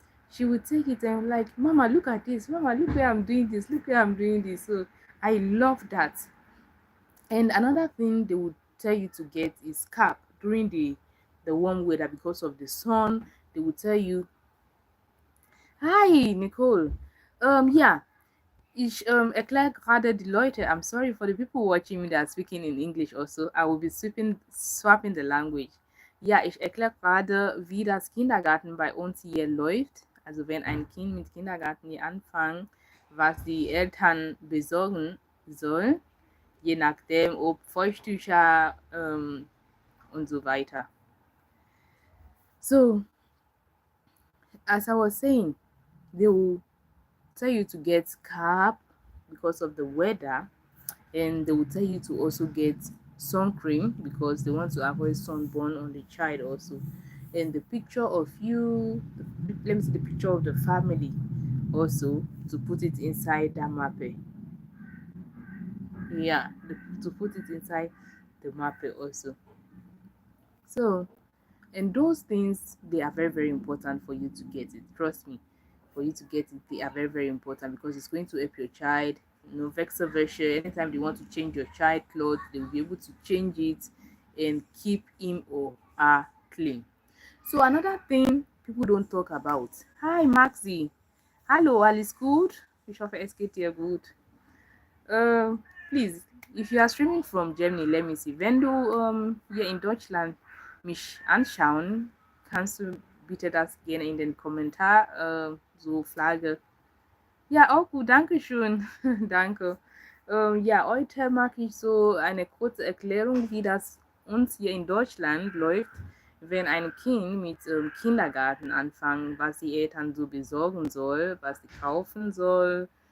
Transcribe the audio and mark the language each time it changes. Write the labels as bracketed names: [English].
[English] she would take it and like, Mama, look at this. Mama, look where I'm doing this. Look where I'm doing this. So I love that. And another thing they would tell you to get is cap during the warm weather because of the sun. They would tell you, hi Nicole. [German] Yeah, ich erkläre gerade die Leute. [English] I'm sorry for the people watching me that are speaking in English also. I will be swapping the language. [German] Ja, ich erkläre gerade, wie das Kindergarten bei uns hier läuft. Also wenn ein Kind mit Kindergarten hier anfängt, was die Eltern besorgen sollen, je nachdem, ob Feuchttücher und so weiter. [English] So, as I was saying, they will tell you to get cap because of the weather, and they will tell you to also get sun cream because they want to avoid sunburn on the child also. And the picture of you, let me see the picture of the family also to put it inside that mappe. Yeah, to put it inside the mappe also. So, and those things, they are very, very important for you to get it. Trust me, for you to get it, they are very, very important because it's going to help your child. You know, vice versa. Anytime they want to change your child clothes, they will be able to change it and keep him or her clean. So another thing people don't talk about. Hi Maxi. Hello, [German] alles gut? Ich hoffe, es geht dir gut. [English] Please, if you are streaming from Germany, let me see. [German] Wenn du hier in Deutschland mich anschauen, kannst du bitte das gerne in den Kommentar so Flagge. Ja, auch gut, danke schön. Danke. Ja, heute mache ich so eine kurze Erklärung, wie das uns hier in Deutschland läuft, wenn ein Kind mit Kindergarten anfangen, was die Eltern so besorgen soll, was sie kaufen soll.